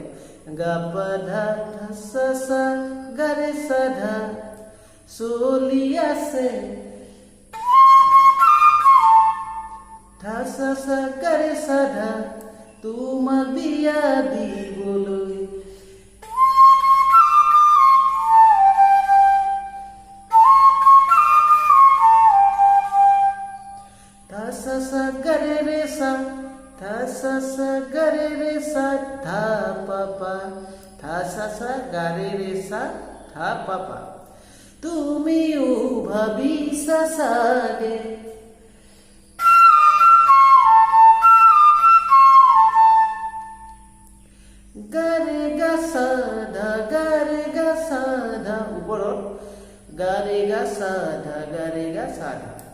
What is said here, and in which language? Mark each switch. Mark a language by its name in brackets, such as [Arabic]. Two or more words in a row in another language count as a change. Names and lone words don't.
[Assamese] গা পা ধা ধা সা সা গা ৰে সা ধা চলি আছে ধা সা সা গা ৰে সা ধা তোমাক বিয়া দিবলৈ। Sa sa ga re re sa, tha sa sa ga re re sa, tha pa pa, tha sa sa ga re re sa, tha pa pa. তুমিও ভাবিছা সাগে গা ৰে গা সা ধা, গা ৰে গা সা ধা, ওপৰত গা ৰে গা সা ধা, গা ৰে গা সা ধা।